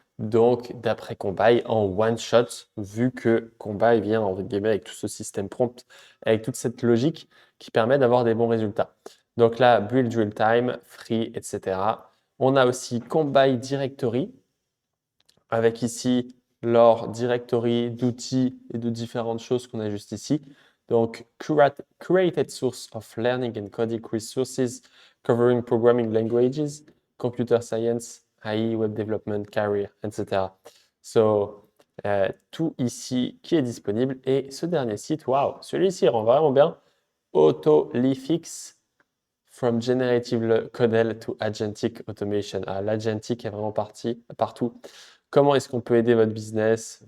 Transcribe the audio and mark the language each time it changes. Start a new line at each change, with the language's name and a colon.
French: Donc, d'après Combine, en one shot, vu que Combine vient en guillemets avec tout ce système prompt, avec toute cette logique qui permet d'avoir des bons résultats. Donc là, Build Real Time, Free, etc. On a aussi Combine Directory, avec ici leur directory d'outils et de différentes choses qu'on a juste ici.
English: Donc, created source of learning and coding resources covering programming languages, computer science, AI, web development, career, etc.
French: So, tout ici qui est disponible. Et ce dernier site, waouh, celui-ci rend vraiment bien. AutoLifix from generative codel to agentic automation. Ah, l'agentic est vraiment partout. Comment est-ce qu'on peut aider votre business?